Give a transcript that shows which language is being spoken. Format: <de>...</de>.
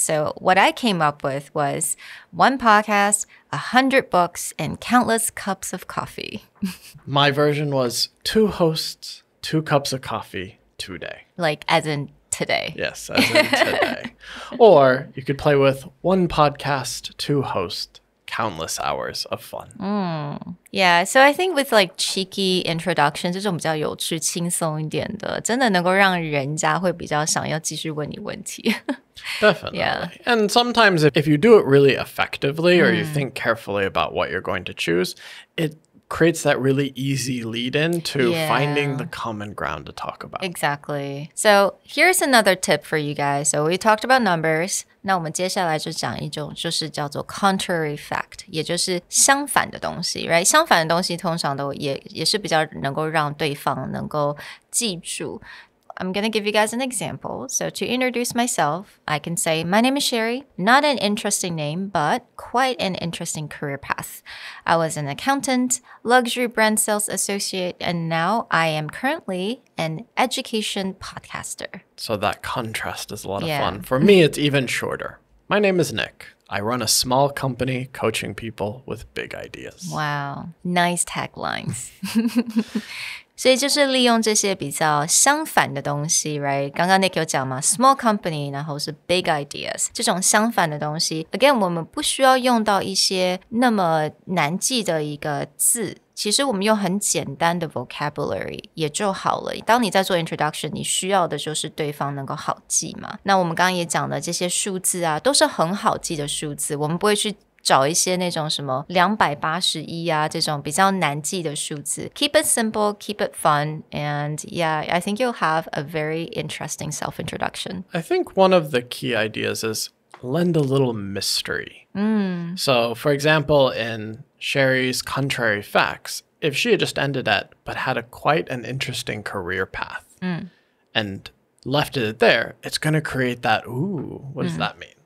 <en>So what I came up with was 1 podcast, 100 books, and countless cups of coffee. My version was 2 hosts, 2 cups of coffee, today. Like as in today. Yes, as in today. Or you could play with 1 podcast, 2 hosts, countless hours of fun. Yeah, so I think with like cheeky introduction</en> <zh>这种比较有趣轻松一点的，真的能够让人家会比较想要继续问你问题。</zh> <en>Definitely. Yeah. And sometimes if you do it really effectively or you think carefully about what you're going to choose, it creates that really easy lead-in to finding the common ground to talk about. Exactly. So here's another tip for you guys. So we talked about numbers.</en> <zh>那我们接下来就讲一种就是叫做 contrary fact， 也就是相反的东西 right？相反的东西通常都也是比较能够让对方能够记住。</zh> <en>I'm going to give you guys an example. So to introduce myself, I can say, my name is Sherry. Not an interesting name, but quite an interesting career path. I was an accountant, luxury brand sales associate, and now I am currently an education podcaster. So that contrast is a lot of fun. For me, it's even shorter. My name is Nick. I run a small company coaching people with big ideas. Wow. Nice taglines.</en> <zh>所以就是利用这些比较相反的东西 right？刚刚 Nick 有讲嘛 small company 然后是 big ideas 这种相反的东西 again 我们不需要用到一些那么难记的一个字其实我们用很简单的 vocabulary 也就好了当你在做 introduction 你需要的就是对方能够好记嘛那我们刚刚也讲的这些数字啊都是很好记的数字我们不会去找一些那种什么281啊这种比较难记的数字</zh> <en>Keep it simple, keep it fun and yeah, I think you'll have a very interesting self-introduction. I think one of the key ideas is lend a little mystery. So for example, in Sherry's contrary facts, if she had just ended at but had quite an interesting career path and left it there, it's going to create that, ooh, what does that mean?</en>